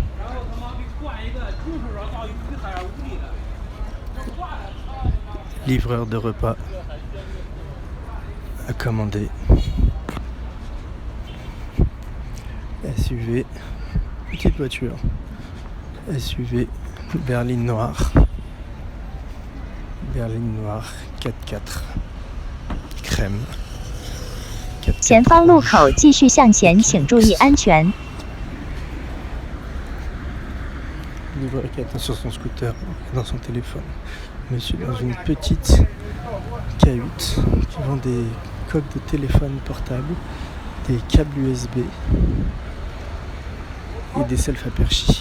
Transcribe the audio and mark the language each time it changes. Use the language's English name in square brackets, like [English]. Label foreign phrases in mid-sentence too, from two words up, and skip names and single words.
[French] Livreur de repas à commander. SUV, petite voiture. SUV, berline noire. Berline noire 4x4 crème [Chinese] 前方路口继续向前，请注意安全。 [French] Livreur qui attend sur son scooter, dans son téléphone. Monsieur dans une petite cahute qui vend des coques de téléphone portable, des câbles USB et des self-aperchis.